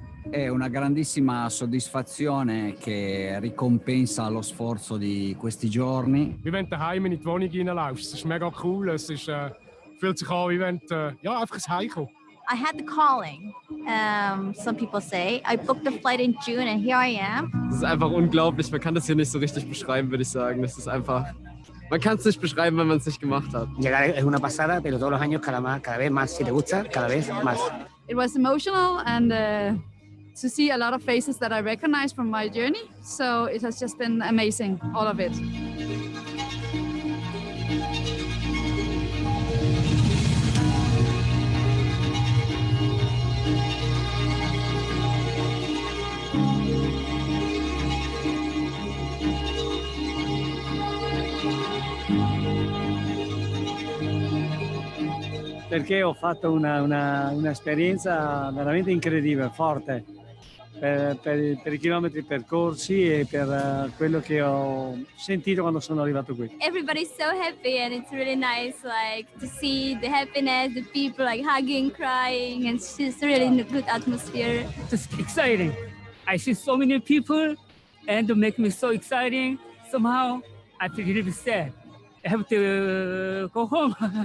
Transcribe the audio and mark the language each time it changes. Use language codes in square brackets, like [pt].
[it] È una grandissima soddisfazione che ricompensa lo sforzo di questi giorni. [de] Wie wenn du daheim in die Wohnung reinlaufst. Es ist mega cool. Es ist, fühlt sich an, wie wenn du einfach ins Heim kommst. [en] I had the calling, some people say. I booked the flight in June and here I am. [de] Das ist einfach unglaublich. Man kann das hier nicht so richtig beschreiben, würde ich sagen. Das ist einfach... Man kann es nicht beschreiben, wenn man es nicht gemacht hat. [es] Llegar es una pasada, pero todos los años cada vez más. Si te gusta, cada vez más. [en] It was emotional and to see a lot of faces that I recognize from my journey. So it has just been amazing, all of it. [it] Perché ho fatto un'esperienza veramente incredibile, forte, per i chilometri percorsi e per quello che ho sentito quando sono arrivato qui. [en] Everybody's so happy and it's really nice, like to see the happiness, the people like hugging, crying, and it's just really in a good atmosphere. It's exciting. I see so many people and to make me so exciting. Somehow I feel really sad. I have to go home.